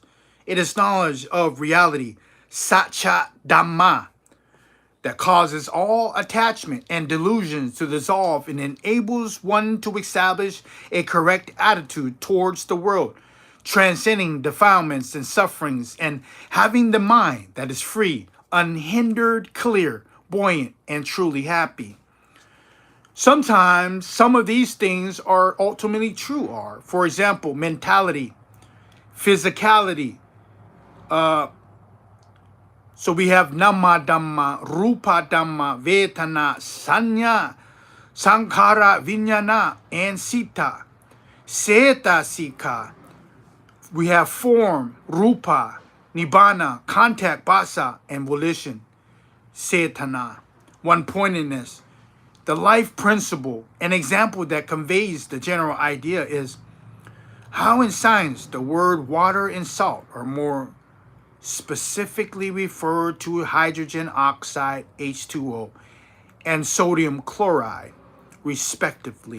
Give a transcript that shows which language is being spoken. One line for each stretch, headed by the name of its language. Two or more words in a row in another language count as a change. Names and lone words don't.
English: It is knowledge of reality,
Pali: satcha dhamma,
English: that causes all attachment and delusions to dissolve and enables one to establish a correct attitude towards the world, transcending defilements and sufferings, and having the mind that is free, unhindered, clear, buoyant, and truly happy. Sometimes some of these things are ultimately true, for example, mentality, physicality. So we have
Pali: nama dhamma, rupa dhamma, vedana, sanya, sankhara, vijnana,
English: and sita.
Pali: Seta sika.
English: We have form,
Pali: rupa, nibbana,
English: contact, basa, and volition, setana. One pointedness. The life principle, an example that conveys the general idea, is how in science the word water and salt are more specifically referred to hydrogen oxide, H2O, and sodium chloride, respectively.